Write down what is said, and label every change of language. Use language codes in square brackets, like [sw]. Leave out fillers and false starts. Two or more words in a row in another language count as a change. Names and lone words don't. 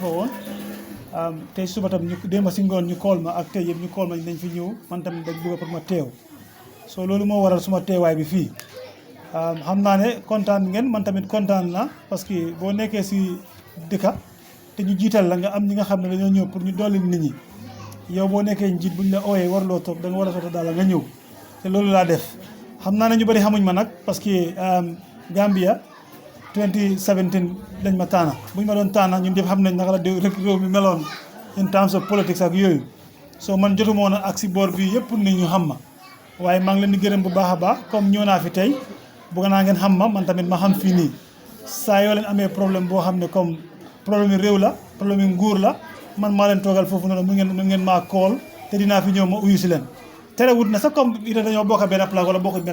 [wo] woon tey suba tam ñu démba si ngoon ñu call ma ak tey yëpp ñu call ma dañ fi ñëw man tamit dañ bëgg pour ma teew so loolu moo waral suma teewaay bi fii xam naa ne kontaan ngeen man tamit kontaan na parce que boo nekkee si dëkka te ñu jiital la nga am ñi nga xam ne dañoo ñëw pour ñu dolli nit ñi yow boo nekkee njiit buñ la ooyee warloo toog da nga war a soto daal nga ñëw te loolu laa def xam naa ne ñu bëri xamuñ ma nag parce que Gambia 2017 lañ ma taana buñ ma doon taana ñun ñëpp xam nañ naka la rek réew mi meloon [en] in terms of politics [wo] ak yooyu so man jotuma woon ak si boor bi yëpp nit ñu xam ma waaye maa ngi leen di gërëm bu baax a baax comme ñëw naa fi tey bëgg naa ngeen xam ma man tamit ma xam fii nii saa yoo leen amee problème boo xam ne comme problème yi réew la problème yi nguur la man maa leen toogal foofu noonu mu ngeen maa kool te dinaa fi ñëw ma uyu si leen terewut na sax comme ita dañoo bokk benn place wala bokk